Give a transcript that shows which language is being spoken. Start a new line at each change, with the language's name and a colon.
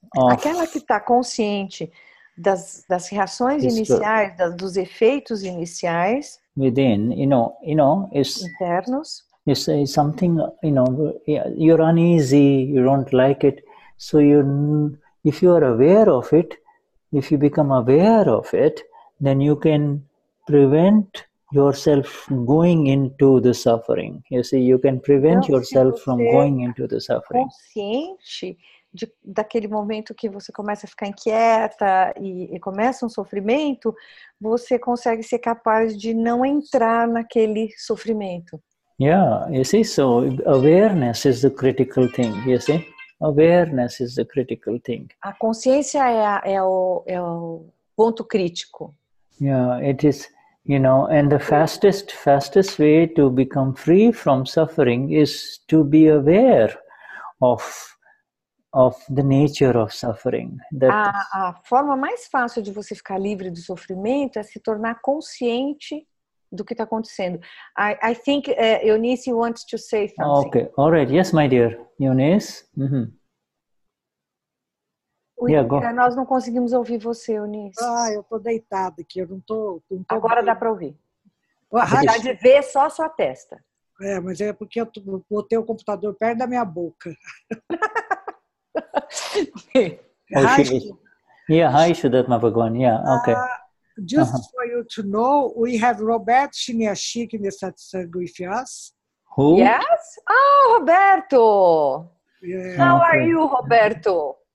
Portuguese: Aquela que está consciente das reações iniciais, dos efeitos iniciais.
English: Within,
Portuguese: internos.
English: It's something, you're uneasy, you don't like it. So if you are aware of it, if you become aware of it, then you can prevent yourself going into the suffering. You see, you can prevent yourself from going into the suffering.
Portuguese: Consciente daquele momento que você começa a ficar inquieta e começa um sofrimento, você consegue ser capaz de não entrar naquele sofrimento.
English: Yeah, you see, so awareness is the critical thing, you see? Awareness is the critical thing.
Portuguese: A consciência é o ponto crítico.
English: Yeah, it is, and the fastest way to become free from suffering is to be aware of the nature of suffering.
Portuguese: A forma mais fácil de você ficar livre do sofrimento é se tornar consciente do que está acontecendo.
English: I think Eunice wants to say something. Okay, all right. Yes, my dear. Eunice? Yeah, go.
Portuguese: Nós não conseguimos ouvir você, Eunice. Eu estou deitada aqui, eu não tô Agora bem. Dá para ouvir. Dá de ver só a sua testa. Mas é porque eu botei o computador perto da minha boca.
English: Hi, Vishuddhatma Bhagwan. Yeah, okay. Just for you to know, we have Roberto Chiniachik in the satsang with us. Who? Yes? Oh, Roberto! Yeah. How are you, Roberto?